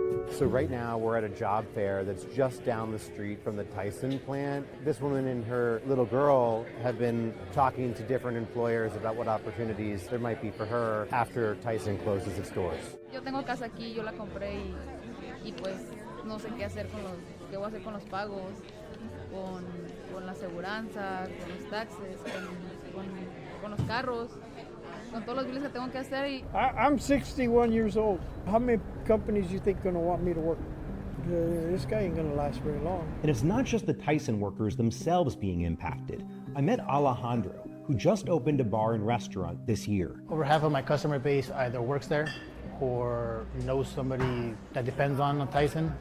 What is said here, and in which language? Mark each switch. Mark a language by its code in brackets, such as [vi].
[en] So right now we're at a job fair that's just down the street from the Tyson plant. This woman and her little girl have been talking to different employers about what opportunities there might be for her after Tyson closes its doors. [es] Yo tengo casa aquí, yo la compré y pues no sé qué hacer qué voy a hacer con los pagos, con la aseguranza, con los taxes, con los carros. Con todos los biles que tengo que hacer. [en] I'm 61 years old. How many companies do you think are going to want me to work? This guy ain't going to last very long. And it's not just the Tyson workers themselves being impacted. I met Alejandro, who just opened a bar and restaurant this year. Over half of my customer base either works there or knows somebody that depends on Tyson.